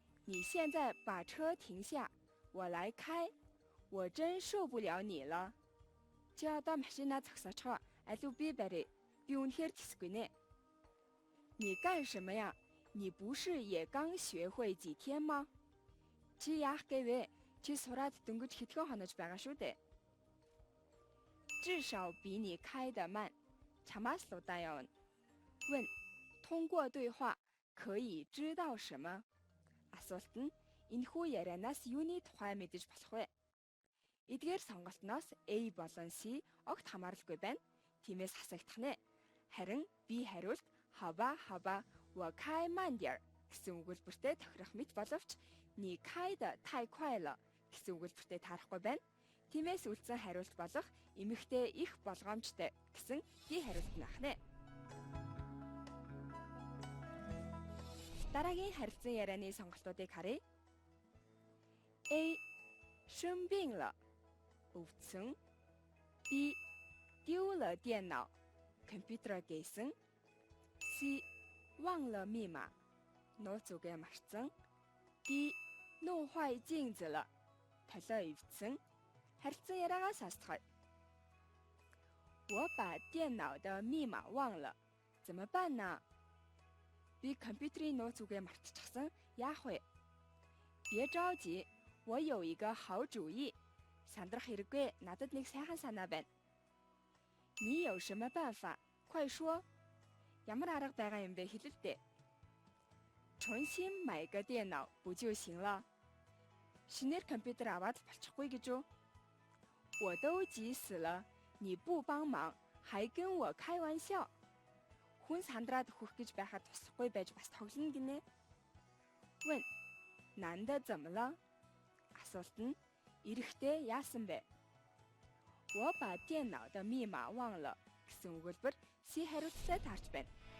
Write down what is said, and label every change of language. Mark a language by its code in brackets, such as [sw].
[zh] 你现在把车停下, 我来开. 我真受不了你了. [mn] Чи одоо машинаа зогсоочихоо, алив би барь. Би үнэхээр тэсгүй нэ. [zh] 你干什么呀? 你不是也刚学会几天吗? [mn] Чи яах гээвэ? Чи сураад дөнгөж хэдхэн хонож байгаа шүү дээ. [zh] 至少比你开得慢. [mn] Чамаас л удаан явна. [zh] 问，通过对话可以知道什么? [mn] Асуулт нь энэхүү ярианаас юуны тухай мэдэж болох вэ? Эдгээр сонголтноос A болон C огт хамааралгүй байна. Тиймээс хасагдах нэ. Харин B хариулт хаба хаба [zh] 我开慢点 [mn] гэсэн өгүүлбэртэй тохирох мэт боловч [zh] 你开得太快了 [mn] гэсэн өгүүлбэртэй таарахгүй байна. Тиймээс үлдсэн хариулт болох эмэгтэй их болгоомжтой гэсэн D хариулт нь ах нэ. Дараагийн харилцан ярианы сонголтуудыг харъя. A [zh] 生病了, [mn] өвдсөн. B [zh] 丢了电脑, [mn] компьютероо гээсэн. C [zh] 忘了密码, [mn] нууц үгээ мартсан. D [zh] 弄坏镜子了, [mn] толио ивдсэн. Харилцан яриагаа сонсцгоё. [zh] 我把电脑的密码忘了, 怎么办呢? [mn] Би компьютерийн нууц үгээ мартчихсан. Яах вэ? [zh] 别着急, 我有一个好主意. [mn] Сандрах хэрэггүй, надад нэг сайхан санаа байна. [zh] 你有什么办法?快说. [mn] Ямар арга байгаа юм бэ хэлэл дээ. [zh] 重新买个电脑不就行了? [mn] Шинээр компьютер аваад болчихгүй гэж үү? [zh] 我都急死了, 你不帮忙, 还跟我开玩笑. [mn] хүн сандраад өгөх гэж байхад тусахгүй байж бас тоглоно гинэ. [zh] 问 男的怎么了? [mn] асуулт нь эрэгтэй яасан бэ? [zh] 我把电脑的密码忘了 [mn] гэсэн өгүүлбэр C хариулттай таарч байна.